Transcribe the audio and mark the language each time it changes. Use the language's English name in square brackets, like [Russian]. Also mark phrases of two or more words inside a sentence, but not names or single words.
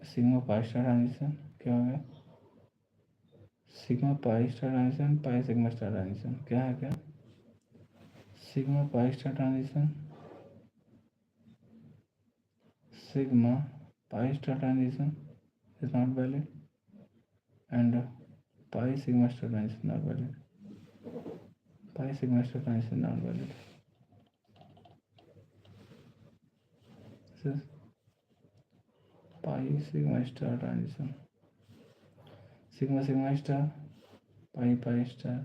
[English] sigma pi star transition, [Hindi] क्या हो गया? [English] sigma pi star transition, pi sigma star transition, [Hindi] क्या है क्या? [English] sigma pi star transition, sigma pi star transition is not valid, and pi sigma star transition not valid, pi sigma star transition not valid. This is pi sigma star transition, sigma sigma star, pi pi star।